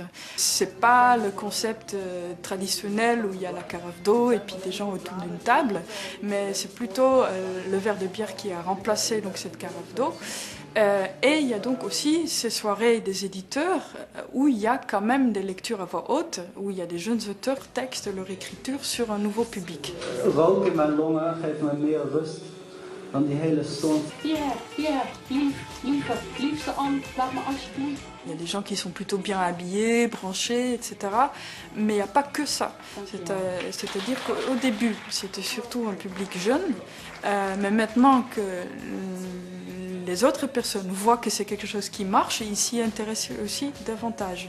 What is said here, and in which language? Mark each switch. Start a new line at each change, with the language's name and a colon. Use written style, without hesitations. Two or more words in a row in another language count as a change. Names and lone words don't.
French: C'est pas le concept traditionnel où il y a la carafe d'eau et puis des gens autour d'une table, mais c'est plutôt le verre de bière qui a remplacé donc cette carafe d'eau. Et il y a donc aussi ces soirées des éditeurs où il y a quand même des lectures à voix haute, où il y a des jeunes auteurs qui textent leur écriture sur un nouveau public.
Dutch: Rook in mijn longen geeft me meer rust dan die hele storm. Liefste Anne, laat me alsjeblieft.
French: Il y a des gens qui sont plutôt bien habillés, branchés, etc. Mais il n'y a pas que ça. C'est-à-dire qu'au début, c'était surtout un public jeune, mais maintenant que les autres personnes voient que c'est quelque chose qui marche, ils s'y intéressent aussi davantage.